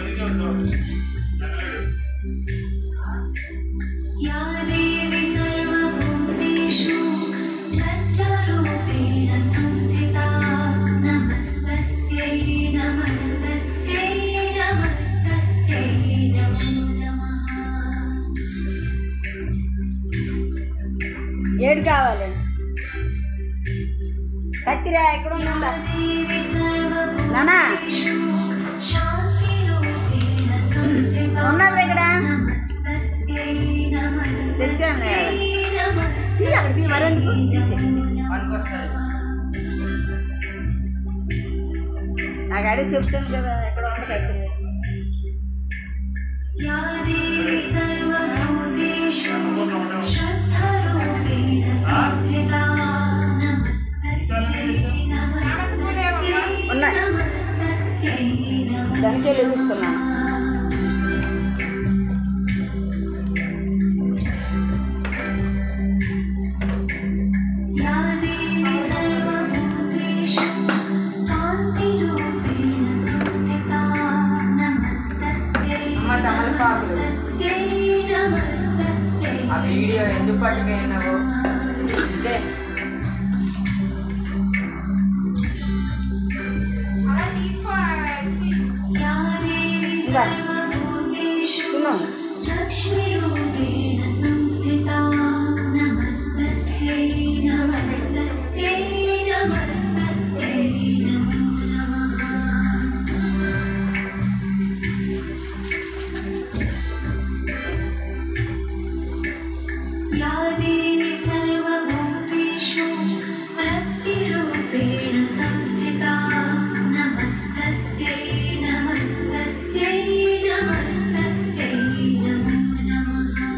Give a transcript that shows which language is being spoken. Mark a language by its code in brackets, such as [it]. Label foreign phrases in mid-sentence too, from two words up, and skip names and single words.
[sa] या देवी सर्वभूतेषु सच्चरूपेण संस्थिता नमस्तस्यै नमस्तस्यै नमस्तस्यै नमो नमः [te] ఏడు కావాలి కత్తిరా ఎక్కడ ఉందా [sa] देवी [te] నానా [sa] सर्वभूतेषु शान्तिरूपेण संस्थिता [te] ఉన్నది ఇక్కడ [sa] नमस्तस्यै [te] తెచ్చాను [sa] नमस्तस्यै [te] అక్కడికి మరెందుకు తీసి పనికొస్తుంది. నాకు అడిగి చెప్తాను కదా ఎక్కడ ఉంది కత్తిరా [sa] या देवी सर्वभूतेषु श्रद्धारूपेण संस्थिता नमस्तस्यै नमस्तस्यै [te] ఉన్నాయి. [sa] नमस्तस्यै नमो [te] దానికి వెళ్ళి తీసుకున్నాను [sa] या देवी सर्वभूतेषु कान्तिरूपेण संस्थिता नमस्तस्यै [te] తమలపాకులు. [sa] नमस्तस्यै नमस्तस्यै [te] ఆ వీడియో ఎందుకు పట్టుకెళ్ళినావు? ఇదే అలా తీసుకో [sa] या देवी सर्वभूतेषु [te] తిన్నాం [sa] लक्ष्मीरूपेण संस्थिता नमस्तस्यै नमस्तस्यै नमस्तस्यै नमो नमः या देवी सर्वभूतेषु वृत्तिरूपेण संस्थिता नमस्तस्यै नमस्तस्यै नमस्तस्यै नमो नमः